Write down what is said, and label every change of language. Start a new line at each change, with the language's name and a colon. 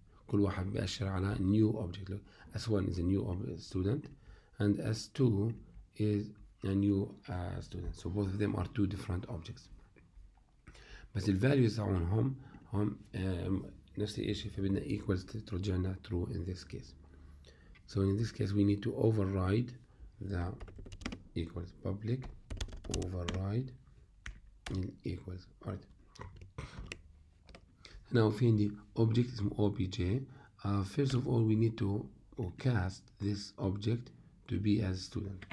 Arabic: كل واحد بيأشر على new object.
English: S1 is a new student and S2 is a new student, so both of them are two different objects.
Arabic: بس ال values تاعونهم هم نفس الشيء, فبدنا equals ترجعنا true
English: in this case. So in this case we need to override the equals, public override in equals.
Arabic: Alright, now في عندي object اسمه obj.
English: First of all we need to cast this object to be as student.